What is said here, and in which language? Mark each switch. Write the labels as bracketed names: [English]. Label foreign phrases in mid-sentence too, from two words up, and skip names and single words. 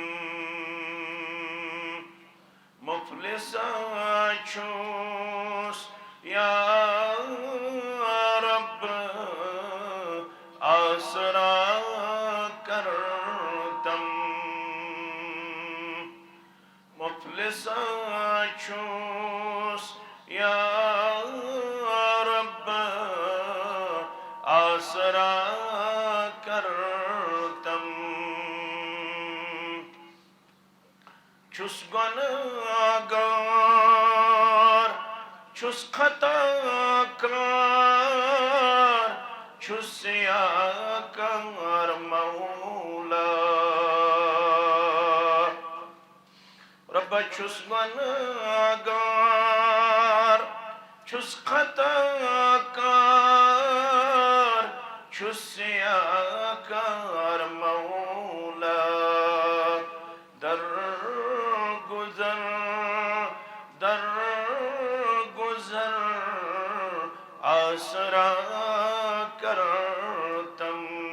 [Kashmiri] مفلس چھوس [Arabic] یا رب [Kashmiri] آسرا کرتم. مفلس چھوس [Arabic] یا رب [Kashmiri] آسرا کرتم. چھس گناہگار چھس خطا کار چھس سیاکار مولا. رب چھس گناہگار چھس خطا کار چھس سیاکار مولا. در گزر آسرا کرتم.